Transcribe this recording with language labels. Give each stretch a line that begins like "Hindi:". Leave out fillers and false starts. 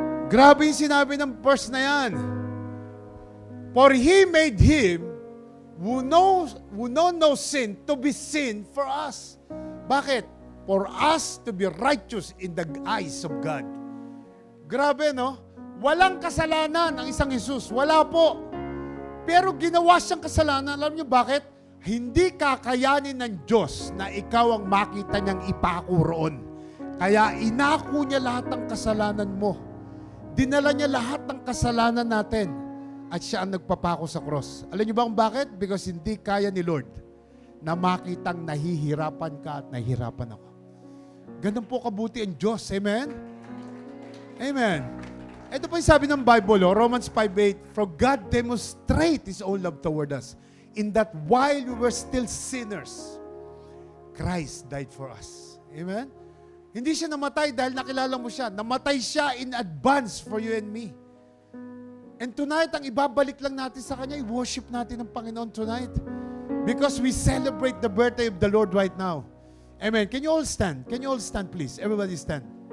Filipino: Grabe yung sinabi ng verse na yan.
English: For He made Him who know no sin to be sin for us.
Filipino: Bakit?
English: for us to be righteous in the eyes of God.
Filipino: Grabe, no? Walang kasalanan ang isang Jesus. Wala po. Pero ginawa siyang kasalanan. Alam niyo bakit? Hindi kakayanin ng Diyos na ikaw ang makita niyang ipako roon. Kaya inako niya lahat ng kasalanan mo. Dinala niya lahat ng kasalanan natin. At siya ang nagpapako sa cross. Alam niyo ba kung bakit? Because hindi kaya ni Lord na makitang nahihirapan ka at nahihirapan ako. Ganun po kabuti ang Diyos. Amen? Amen. Ito po yung sabi ng
English: Bible, Romans 5:8, For God demonstrate His own love toward us, in that while we were still sinners, Christ died for us. Amen?
Filipino: Hindi siya namatay dahil nakilala mo siya. Namatay siya
English: in advance for you and me. And tonight,
Filipino: ang ibabalik lang natin sa Kanya, i-worship natin ang Panginoon tonight.
English: Because we celebrate the birthday of the Lord right now. Amen. Can you all stand? Can you all stand, please? Everybody stand.